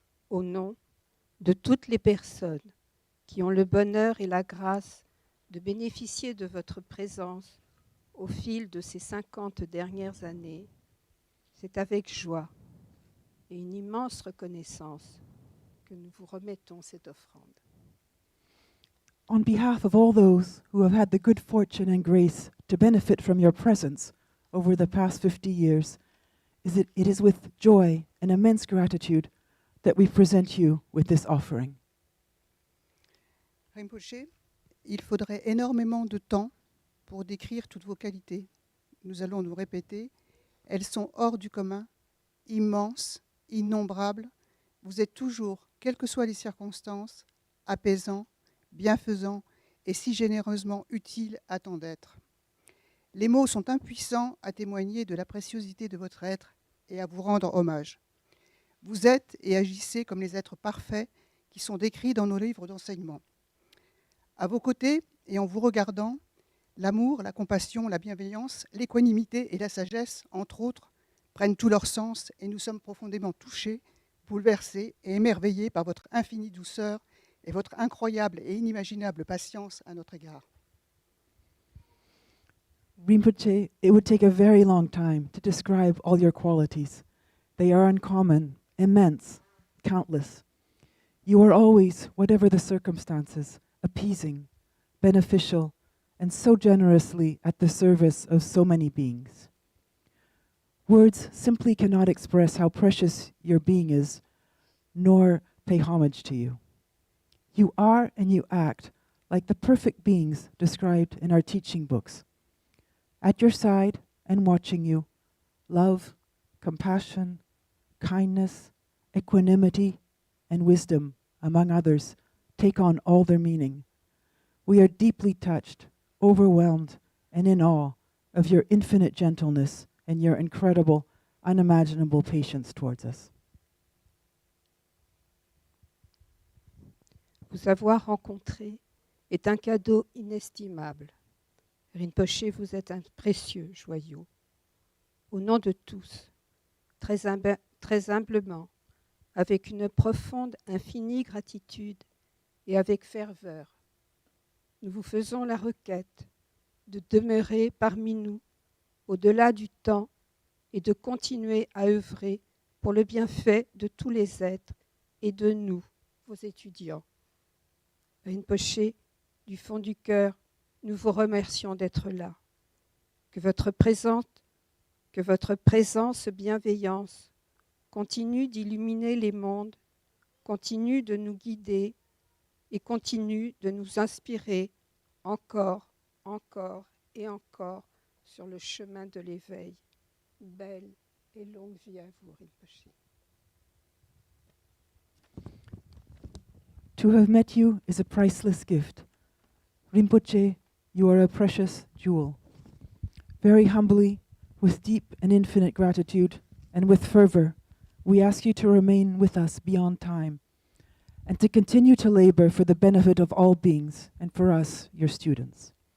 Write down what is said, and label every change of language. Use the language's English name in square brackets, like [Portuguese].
[French] Au nom de toutes les personnes qui ont le bonheur et la grâce de bénéficier de votre présence au fil de ces 50 dernières années, c'est avec joie et une immense reconnaissance que nous vous remettons cette offrande. [English] On behalf of all those who have had the good fortune and grace to benefit from your presence over the past 50 years, it is with joy and immense gratitude that we present you with this offering. [French] Rinpoché, il faudrait énormément de temps pour décrire toutes vos qualités. Nous allons nous répéter. Elles sont hors du commun, immenses, innombrables. Vous êtes toujours, quelles que soient les circonstances, apaisant, bienfaisant et si généreusement utile à tant d'êtres. Les mots sont impuissants à témoigner de la préciosité de votre être et à vous rendre hommage. Vous êtes et agissez comme les êtres parfaits qui sont décrits dans nos livres d'enseignement. À vos côtés et en vous regardant, l'amour, la compassion, la bienveillance, l'équanimité et la sagesse, entre autres, prennent tout leur sens et nous sommes profondément touchés, bouleversés et émerveillés par votre infinie douceur et votre incroyable et inimaginable patience à notre égard. [English] Rinpoche, it would take a very long time to describe all your qualities. They are uncommon, immense, countless. You are always, whatever the circumstances, appeasing, beneficial, and so generously at the service of so many beings. Words simply cannot express how precious your being is, nor pay homage to you. You are and you act like the perfect beings described in our teaching books. At your side and watching you, love, compassion, kindness, equanimity, and wisdom, among others, take on all their meaning. We are deeply touched, overwhelmed, and in awe of your infinite gentleness and your incredible, unimaginable patience towards us. [French] vous avoir rencontré est un cadeau inestimable. Rinpoché, vous êtes un précieux joyau. Au nom de tous, très humblement, avec une profonde, infinie gratitude et avec ferveur, nous vous faisons la requête de demeurer parmi nous au-delà du temps et de continuer à œuvrer pour le bienfait de tous les êtres et de nous, vos étudiants. Rinpoché, du fond du cœur, nous vous remercions d'être là. Que votre présence bienveillance continue d'illuminer les mondes, continue de nous guider et continue de nous inspirer encore, encore et encore sur le chemin de l'éveil. Belle et longue vie à vous, Rinpoché. [English] To have met you is a priceless gift. Rinpoche, you are a precious jewel. Very humbly, with deep and infinite gratitude, and with fervor, we ask you to remain with us beyond time, and to continue to labor for the benefit of all beings, and for us, your students.